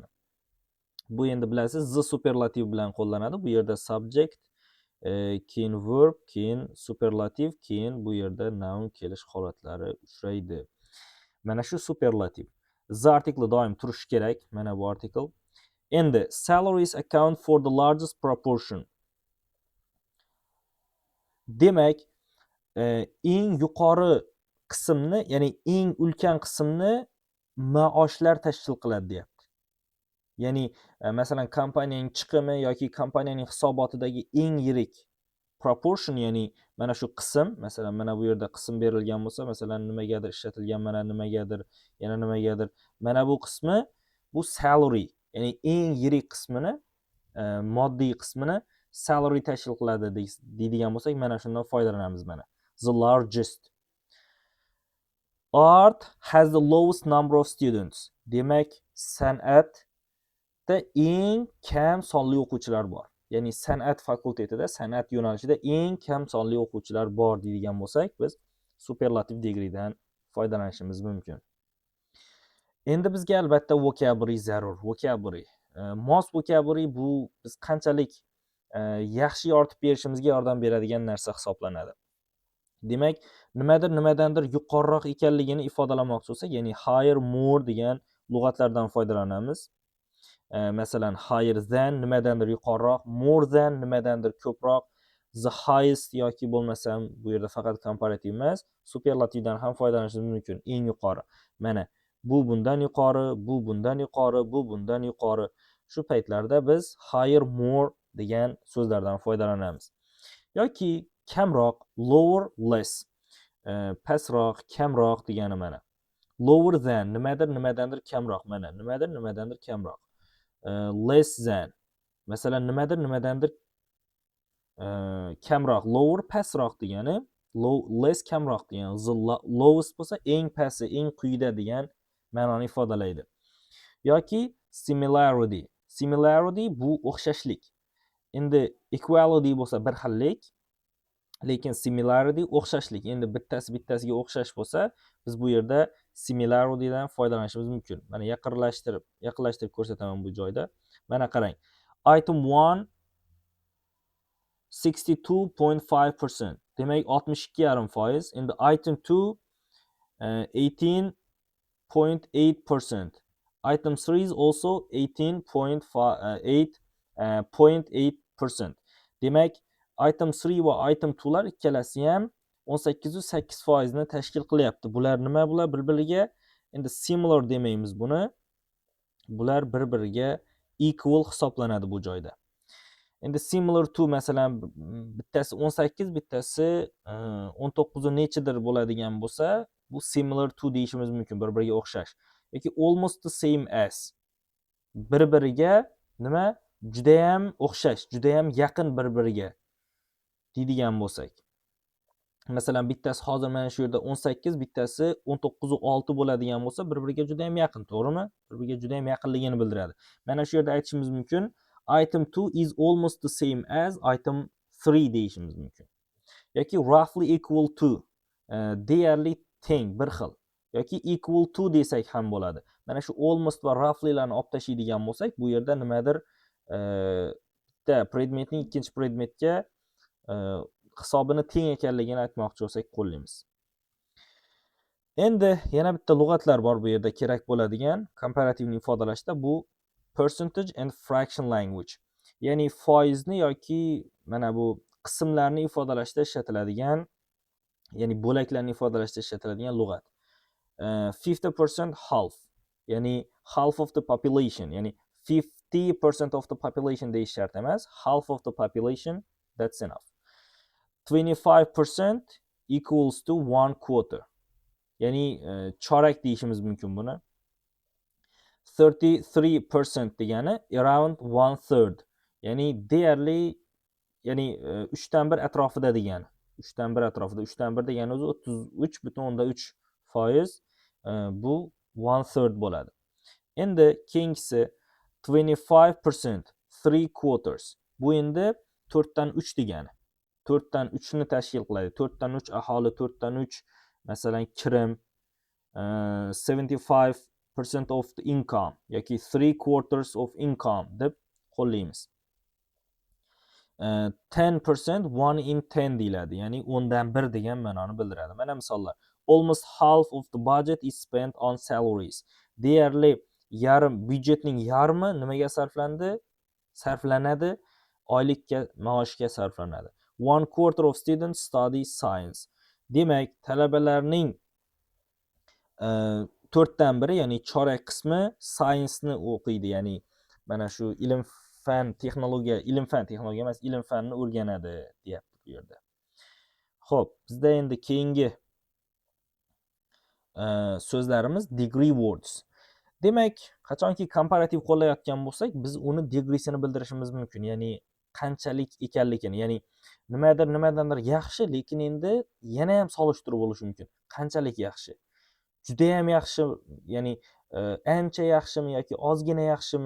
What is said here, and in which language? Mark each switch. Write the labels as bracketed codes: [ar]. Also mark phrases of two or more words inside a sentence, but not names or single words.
[uz] Bu endi bilasiz, the superlativ bilan qo'llanadi. Bu yerda subject, keyin verb, keyin superlativ, keyin bu yerda noun kelish holatlari uchraydi. Mana shu superlativ. [en] The article [uz] doim turishi kerak. Mana bu article. [en] Endi salaries account for the largest proportion. [uz] Demak, eng yuqori qismni, ya'ni eng ulkan qismni maoshlar tashkil qiladi deyapti. Ya'ni masalan kompaniyaning chiqimi yoki kompaniyaning hisobotidagi eng yirik proportion, ya'ni mana shu qism, masalan mana bu yerda qism berilgan bo'lsa, masalan nimagadir ishlatilgan, mana nimagadir, yana nimagadir, mana bu qismi bu salary, ya'ni eng yirik qismini, moddiy qismini salary tashkil qiladi deydigan bo'lsak, mana shundan foydalanamiz. [en] Mana the largest. Art has the lowest number of students. [uz] Demak, san'atda eng kam sonli o'quvchilar bor. Ya'ni san'at fakultetida, san'at yo'nalishida eng kam sonli o'quvchilar bor deydigan bo'lsak, biz superlativ degreedan foydalanishimiz mumkin. Endi bizga albatta vocabulary zarur. Vocabulary. Mos vocabulary bu biz qanchalik yaxshi yoritib berishimizga yordam beradigan narsa hisoblanadi. Demak, nimadandir yuqoriroq ekanligini ifodalamoqchi bo'lsak, ya'ni [en] higher, more [uz] degan lug'atlardan foydalanamiz. Masalan, [en] higher than [uz] nimadandir yuqoriroq, [en] more than [uz] nimadandir ko'proq, [en] the highest [uz] yoki bo'lmasam bu yerda faqat komparativ emas, superlativdan ham foydalanishimiz mumkin. Eng yuqori. Mana bu bundan yuqori, bu bundan yuqori, bu bundan yuqori. Shu paytlarda biz [en] higher, more [uz] degan so'zlardan foydalanamiz. Yoki kamroq, [en] lower, less. [uz] Pastroq, kamroq degani mana. [en] Lower than [uz] nimadandir kamroq, mana nimadandir kamroq. [en] Less than, [uz] masalan nimadandir kamroq. Lower pastroq degani, less kamroq degani. [en] The lowest [uz] bo'lsa eng pasti, eng quyida degan ma'noni ifodalaydi. Yoki similarity. Similarity bu o'xshashlik. Endi equality bo'lsa bir xillik, lekin similarity o'xshashlik. Endi bittasiga o'xshash bo'lsa, biz bu yerda similaritydan foydalanishimiz mumkin. Mana yaqinlashtirib ko'rsataman bu joyda. Mana qarang. Item 1 62.5%. Demak 62.5%. Endi item 2 18.8%. [en] Item 3 is also 18.8%. [uz] Demak, item 3 va item 2 lar ikkalasi ham 18.8% ni tashkil qilyapti. Bular nima? Bular bir-biriga endi similar demaymiz buni. Bular bir-biriga equal hisoblanadi bu joyda. [en] Endi similar to, [uz] masalan, bittasi 18, bittasi 19 nechidir bo'ladigan bo'lsa, bu [en] similar to [uz] deyishimiz mumkin, bir-biriga o'xshash. [en] Yoki almost the same as, [uz] bir-biriga nima? Juda ham o'xshash, juda ham yaqin bir-biriga deydigan bo'lsak. Masalan, bittasi hozir mana shu yerda 18, bittasi 19.6 bo'ladigan bo'lsa, bir-biriga juda ham yaqin, to'g'rimi? Bir-biriga juda ham yaqinligini bildiradi. Mana shu yerda aytishimiz mumkin, [en] item 2 is almost the same as item 3 [uz] deyishimiz mumkin. [en] Yoki roughly equal to, [uz] deyarli teng, bir xil. Yoki [en] equal to [uz] desak ham bo'ladi. Mana shu almost va roughly larni olib tashlaydigan bo'lsak, bu yerda nimadir bitta predmetning ikkinchi predmetga hisobini teng ekanligini aytmoqchi bo'lsak qo'llaymiz. Endi yana bitta lug'atlar bor bu yerda kerak bo'ladigan komparativni ifodalashda, bu [en] percentage and fraction language. [uz] Ya'ni foizni yoki mana bu qismlarni ifodalashda ishlatiladigan, ya'ni bo'laklarni ifodalashda ishlatiladigan lug'at. [en] 50% half, ya'ni half of the population, ya'ni 50% of the population [uz] deyish shart emas, [en] half of the population, that's enough. 25% equals to 1/4. [uz] Ya'ni chorak deyishimiz mumkin buni. 33% degani around 1/3. Ya'ni deyarli, ya'ni 3dan 1 atrofida degani. 3'ten 1 atrofida. 3'ten 1 degani o'zi 33,3%. Bu 1/3 bo'ladi. Endi keyingisi 25%, 3 quarters. Bu endi 4'dan 3 degani. 4'dan 3 ni tashkil qiladi. 4'dan 3 aholi, 4'dan 3 masalan kirim, 75% [en] of the income [uz] yoki 3 [en] quarters of income [uz] deb qo'llaymiz. 10%, 1 in 10 deyiladi. Ya'ni 10'dan 1 degan ma'noni bildiradi. Mana misollar. [en] Almost half of the budget is spent on salaries. [uz] Deyarli byudjetning yarmi nimaga sarflanadi? Oylikka, maoshga sarflanadi. [en] 1/4 of students study science. [uz] Demak, talabalarning 4'dan 1, ya'ni chorak qismi science ni o'qiydi, ya'ni mana shu ilm fan texnologiya emas, ilm fanni o'rganadi deyapti bu yerda. Xo'p, bizda endi keyingi so'zlarimiz [en] degree words. [uz] Demak, qachonki komparativ qo'llayotgan bo'lsak, biz uni degreesini bildirishimiz mumkin. Ya'ni qanchalik ekanligini, ya'ni nimadandir yaxshi, lekin endi yana ham solishtiruv bo'lishi mumkin. Qanchalik yaxshi? Juda ham yaxshi, ya'ni ancha yaxshimi yoki ozgina yaxshimi?